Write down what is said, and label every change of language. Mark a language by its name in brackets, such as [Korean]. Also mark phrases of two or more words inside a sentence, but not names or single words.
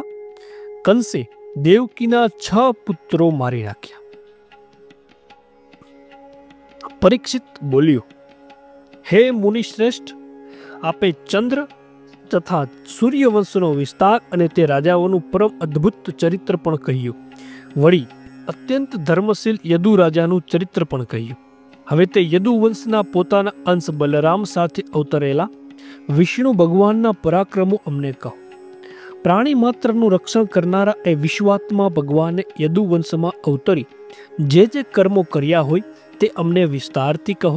[Gujarati] કંસે દેવકીના 6 પુત્રો મારી નાખ્યા। પરીક્ષિત બોલ્યો, હે મુનિશ્રેષ્ઠ, આપે ચંદ્ર તથા સૂર્યવંશનો વિસ્તાર અને તે રાજાઓનું પરમ અદ્ભુત ચરિત્ર પણ કહ્યું। वળી અત્યંત ધર્મશીલ યદુ રાજાનું ચરિત્ર પણ કહ્યું। હવે તે યદુ વંશના પોતાના અંશ બલરામ સાથે અવતરેલા વિષ્ણુ ભગવાનના પરાક્રમો અમને કહો। પ્રાણી માત્રનું રક્ષણ કરનારા એ વિશ્વાત્મા ભગવાને યદુ વંશમાં અવતરી જે કર્મો કર્યા હોય તે અમને વિસ્તારથી કહો।